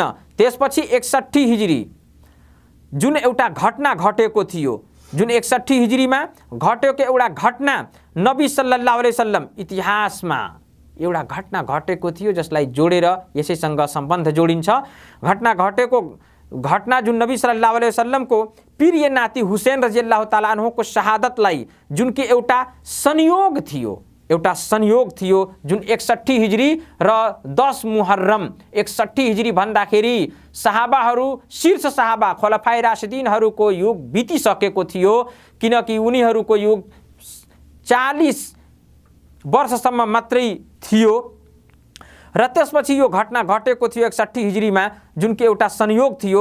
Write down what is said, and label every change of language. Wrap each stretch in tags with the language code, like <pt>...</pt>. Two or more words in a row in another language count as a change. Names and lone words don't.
<ne>त्यसपछि 61 हिजरी जुन एउटा घटना घटेको थियो, जुन 61 हिजरीमा घटेको एउटा घटना नबी</ne> <ar>صلى الله عليه وسلم</ar> <ne>इतिहासमा एउटा घटना घटेको थियो जसलाई जोडेर यसैसँग सम्बन्ध जोडिन्छ। घटना जुन नबी</ne> <ar>صلى الله عليه وسلم</ar> <ne>प्रिय नाति हुसैन</ne> <ar>رضي الله تعالى عنه</ar> <ne>शहादतलाई जुन कि एउटा संयोग थियो जुन 61 हिजरी र 10 मुहर्रम। 61 हिजरी भन्दाखेरि सहाबाहरू, शीर्ष सहाबा खुलफाए राशिदीनहरूको युग बितिसकेको थियो, किनकि उनीहरूको युग 40 वर्षसम्म मात्रै थियो र त्यसपछि यो घटना घटेको थियो 61 हिजरीमा जुन कि एउटा संयोग थियो।</ne>